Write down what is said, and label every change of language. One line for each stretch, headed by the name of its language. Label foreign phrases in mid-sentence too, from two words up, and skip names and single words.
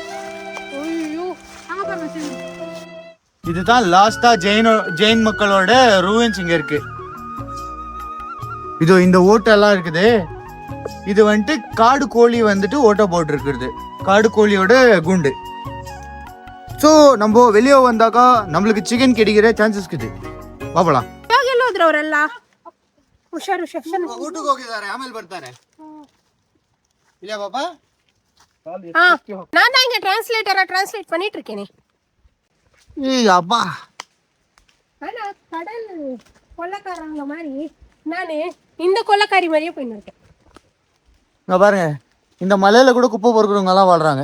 Tamil: இதுதான் லாஸ்டா ஜெயின் மக்களோட ரூயின்ஸ் இங்க இருக்கு. இது இந்த ஓட்டெல்லாம் இருக்குது. இது வந்துட்டு காடு கோழி வந்துட்டு ஓட்ட போட்டு இருக்குது. காடு கோழியோட குண்டு. ஸோ நம்ம வெளியே வந்தாக்கா நம்மளுக்கு சிக்கன் கிடைக்கிற சான்சஸ் இருக்குது. பாப்பலாம்.
Kannada: ಅವರೆಲ್ಲ ಹುಷಾರು ಸೆಕ್ಷನ್ ಊಟಕ್ಕೆ ಹೋಗಿದ್ದಾರೆ, ಆಮೇಲೆ ಬರ್ತಾರೆ. ಇಲ್ಲ பாப்பா.
Tamil: நான் தான் இங்க டிரான்ஸ்லேட் பண்ணிட்டு இருக்கேனே. ஏய் அப்பா. ஆனா கடல் கொள்ளக்காரங்க மாதிரி நானே இந்த கொள்ளக்காரி மாதிரியே போயிட்டு இருக்கேன். இங்க பாருங்க, இந்த மலையில கூட குப்பை பொறுக்கிறவங்க எல்லாம் வாழ்றாங்க.